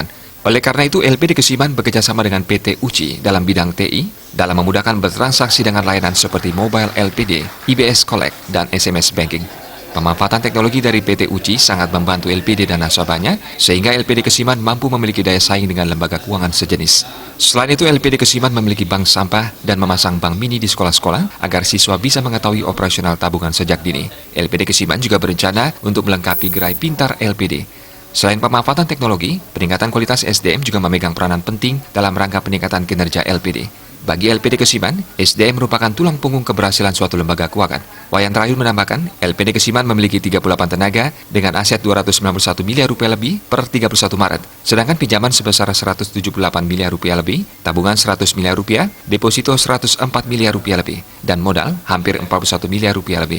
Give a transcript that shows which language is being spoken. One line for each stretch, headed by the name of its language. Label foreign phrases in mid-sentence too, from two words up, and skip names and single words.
Indonesian: Oleh karena itu, LPD Kesiman bekerjasama dengan PT UCI dalam bidang TI, dalam memudahkan bertransaksi dengan layanan seperti Mobile LPD, IBS Collect, dan SMS Banking. Pemanfaatan teknologi dari PT UCI sangat membantu LPD dan nasabahnya, sehingga LPD Kesiman mampu memiliki daya saing dengan lembaga keuangan sejenis. Selain itu, LPD Kesiman memiliki bank sampah dan memasang bank mini di sekolah-sekolah agar siswa bisa mengetahui operasional tabungan sejak dini. LPD Kesiman juga berencana untuk melengkapi gerai pintar LPD. Selain pemanfaatan teknologi, peningkatan kualitas SDM juga memegang peranan penting dalam rangka peningkatan kinerja LPD. Bagi LPD Kesiman, SDM merupakan tulang punggung keberhasilan suatu lembaga keuangan. Wayan Rayun menambahkan, LPD Kesiman memiliki 38 tenaga dengan aset 291 miliar rupiah lebih per 31 Maret, sedangkan pinjaman sebesar 178 miliar rupiah lebih, tabungan 100 miliar rupiah, deposito 104 miliar rupiah lebih, dan modal hampir 41 miliar rupiah lebih.